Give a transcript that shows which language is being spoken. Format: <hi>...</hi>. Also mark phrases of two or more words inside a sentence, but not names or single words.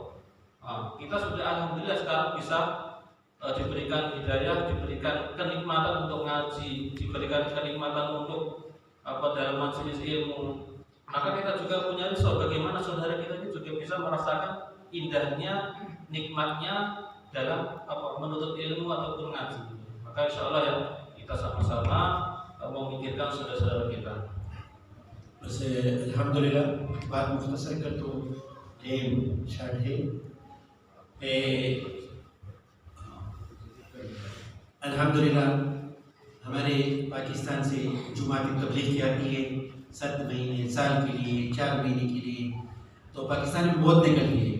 <id>Kita sudah alhamdulillah sekarang bisa diberikan hidayah, diberikan kenikmatan untuk ngaji, diberikan kenikmatan untuk dalam majelis ilmu. Maka kita juga punya risau bagaimana saudara kita ini juga bisa merasakan indahnya, nikmatnya dalam menuntut ilmu ataupun ngaji. Maka</id> <ar>insya Allah</ar> <id>ya kita sama-sama memikirkan saudara-saudara kita.</id> <ur>بس الحمدللہ بات مختصر کر تو</ur> <en>time short</en> <ur>ہے. الحمدللہ ہمارے پاکستان سے جمعہ کی تبلیغ کی آتی ہے 7 مہینے، سال کے لیے، 4 مہینے کے لیے، تو پاکستان میں بہت نکلتی ہے.</ur>